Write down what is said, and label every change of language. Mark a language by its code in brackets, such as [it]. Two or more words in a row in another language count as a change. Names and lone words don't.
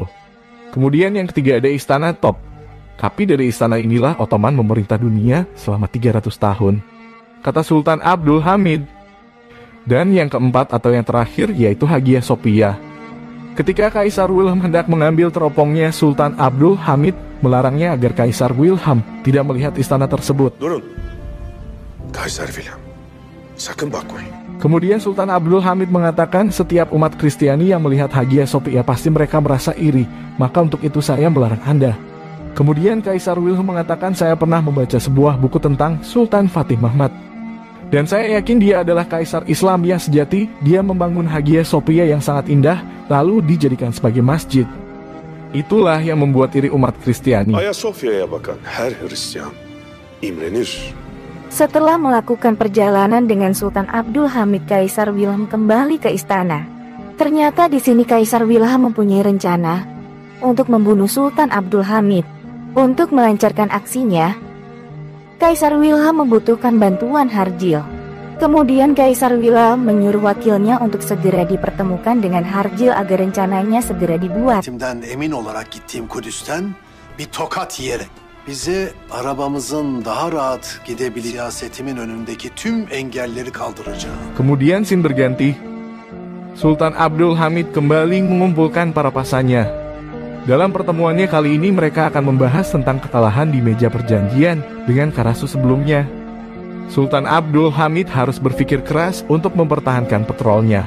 [id] Kemudian yang ketiga ada istana Top. Tapi dari istana inilah Ottoman memerintah dunia selama 300 tahun, kata Sultan Abdul Hamid. Dan yang keempat atau yang terakhir yaitu Hagia Sophia. Ketika Kaisar Wilhelm hendak mengambil teropongnya, Sultan Abdul Hamid melarangnya agar Kaisar Wilhelm tidak melihat istana tersebut. [tr] Durun. Kaisar Wilhelm, sakın bakmayın. [id] Kemudian Sultan Abdul Hamid mengatakan, setiap umat Kristiani yang melihat Hagia Sophia pasti mereka merasa iri, maka untuk itu saya melarang Anda. Kemudian Kaisar Wilhelm mengatakan, saya pernah membaca sebuah buku tentang Sultan Fatih Mehmed. Dan saya yakin dia adalah Kaisar Islam yang sejati. Dia membangun Hagia Sophia yang sangat indah, lalu dijadikan sebagai masjid. Itulah yang membuat iri umat Kristiani. [tr] Ayasofya'ya bakan her Hristiyan imrenir. [id] Setelah melakukan perjalanan dengan Sultan Abdul Hamid, Kaisar Wilhelm kembali ke istana. Ternyata di sini Kaisar Wilhelm mempunyai rencana untuk membunuh Sultan Abdul Hamid. Untuk melancarkan aksinya, Kaisar Wilhelm membutuhkan bantuan Harjil. Kemudian Kaisar Wilhelm menyuruh wakilnya untuk segera dipertemukan dengan Harjil agar rencananya segera dibuat. [tr] Timden emin olarak gittiğim Kudüs'ten bir tokat yiyerek bize arabamızın daha rahat gidebileceği siyasetimin önündeki tüm engelleri kaldıracağım. [id] Kemudian scene berganti. Sultan Abdul Hamid kembali mengumpulkan para pasannya. Dalam pertemuannya kali ini mereka akan membahas tentang kekalahan di meja perjanjian dengan Karasu sebelumnya. Sultan Abdul Hamid harus berpikir keras untuk mempertahankan petrolnya.